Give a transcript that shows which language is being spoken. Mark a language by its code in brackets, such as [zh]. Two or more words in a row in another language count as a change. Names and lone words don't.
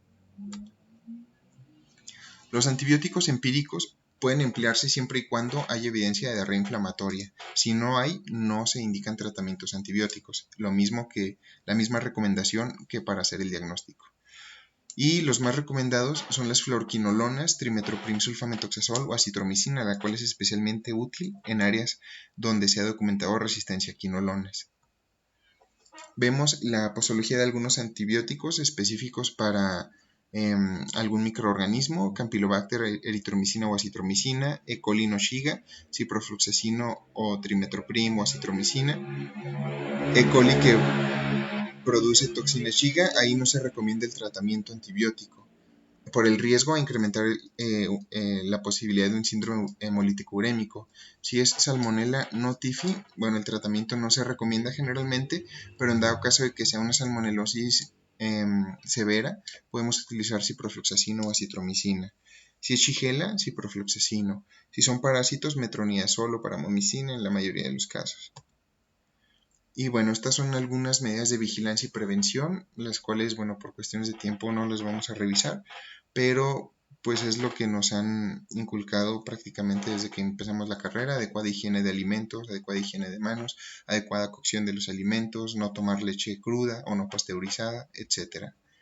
[es] Los antibióticos empíricos pueden emplearse siempre y cuando haya evidencia de diarrea inflamatoria. Si no hay, no se indican tratamientos antibióticos, la misma recomendación que para hacer el diagnóstico. Y los más recomendados son las fluoroquinolonas, trimethoprim sulfamethoxazol o acitromicina, la cual es especialmente útil en áreas donde se ha documentado resistencia a quinolonas. Vemos la posología de algunos antibióticos específicos para algún microorganismo, Campylobacter, eritromicina o acitromicina, E. coli no Shiga, ciprofloxacino o trimethoprim o acitromicina. E. coli que produce toxina Shiga, ahí no se recomienda el tratamiento antibiótico. por el riesgo a incrementar la posibilidad de un síndrome hemolítico urémico. Si es Salmonella no typhi, bueno, el tratamiento no se recomienda generalmente, pero en dado caso de que sea una salmonelosis severa, podemos utilizar ciprofloxacino o acitromicina. Si es Shigella, ciprofloxacino. Si son parásitos, metronidazol o paramomicina en la mayoría de los casos. Y bueno, estas son algunas medidas de vigilancia y prevención, las cuales, bueno, por cuestiones de tiempo no las vamos a revisar, pero pues es lo que nos han inculcado prácticamente desde que empezamos la carrera: adecuada higiene de alimentos, adecuada higiene de manos, adecuada cocción de los alimentos, no tomar leche cruda o no pasteurizada, etc.